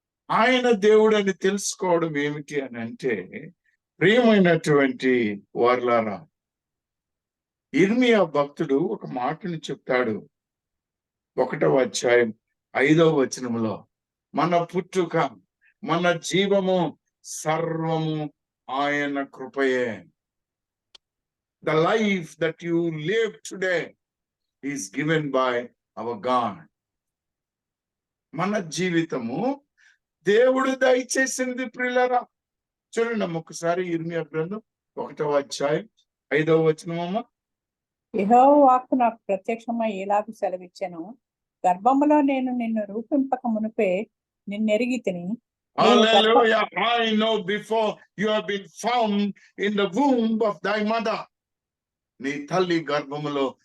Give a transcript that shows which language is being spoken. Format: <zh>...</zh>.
<te>ఆయన దేవుడని తెలుసుకోవడం ఏమిటి అని అంటే, ప్రియమైనటువంటి వార్లారా, ఇర్మియా భక్తుడు ఒక మాటని చెప్తాడు 1వ అధ్యాయం 5వ వచనంలో, మన పుట్టుక మన జీవము సర్వము ఆయన కృపయే.</te> <en>The life that you live today is given by our God.</en> <te>మన జీవితము దేవుడు దయచేసింది ప్రియులారా. చూడండి ఒకసారి ఇర్మియా గ్రంథం 1వ అధ్యాయం 5వ వచనమమ్మ. యెహోవా వాక్కు నాకు ప్రత్యక్షమై ఇలాగు సెలవిచ్చెను, గర్భములో నేను నిన్ను రూపింపక మునుపే నిన్నెరిగితిని. Hallelujah.</te> <en>I know before you have been found in the womb of thy mother.</en> <te>నీ తల్లి గర్భములో</te>